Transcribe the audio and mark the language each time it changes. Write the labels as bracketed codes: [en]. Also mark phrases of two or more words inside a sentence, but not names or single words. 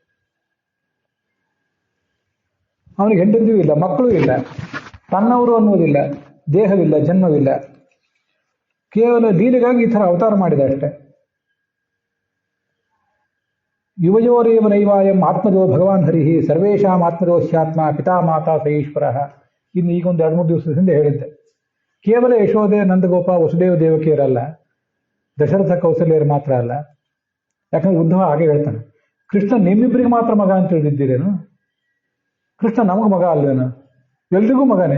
[kn] ಅವನಿಗೆ ಹೆಂಡಂದಿಯೂ ಇಲ್ಲ, ಮಕ್ಕಳೂ ಇಲ್ಲ, ತನ್ನವರು ಅನ್ನೋದಿಲ್ಲ, ದೇಹವಿಲ್ಲ, ಜನ್ಮವಿಲ್ಲ. ಕೇವಲ ಲೀಲೆಗಾಗಿ ಈ ಥರ ಅವತಾರ ಮಾಡಿದೆ ಅಷ್ಟೆ. [sa] ಯುವಯೋರೇವ ನೈವಾಯಂ ಆತ್ಮಜೋ ಭಗವಾನ್ ಹರಿಹಿ ಸರ್ವೇಷಾಂ ಆತ್ಮಜೋಶ್ಯಾತ್ಮ ಪಿತಾ ಮಾತಾ ಸ ಈಶ್ವರ. [kn] ಇನ್ನು ಈಗೊಂದು 2-3 ದಿವಸದ ಹಿಂದೆ ಹೇಳಿದ್ದೆ. ಕೇವಲ ಯಶೋದೆ, ನಂದಗೋಪ, ವಸುದೇವ ದೇವಕಿಯರಲ್ಲ, ದಶರಥ ಕೌಸಲ್ಯರು ಮಾತ್ರ ಅಲ್ಲ. ಯಾಕಂದ್ರೆ ಉದ್ಧವ ಹಾಗೆ ಹೇಳ್ತಾನೆ, ಕೃಷ್ಣ ನಿಮ್ಮಿಬ್ಬರಿಗೆ ಮಾತ್ರ ಮಗ ಅಂತ ತಿಳಿದಿದ್ದೀರೇನು? ಕೃಷ್ಣ ನಮಗೆ ಮಗ ಅಲ್ವೇನು? ಎಲ್ರಿಗೂ ಮಗನೇ.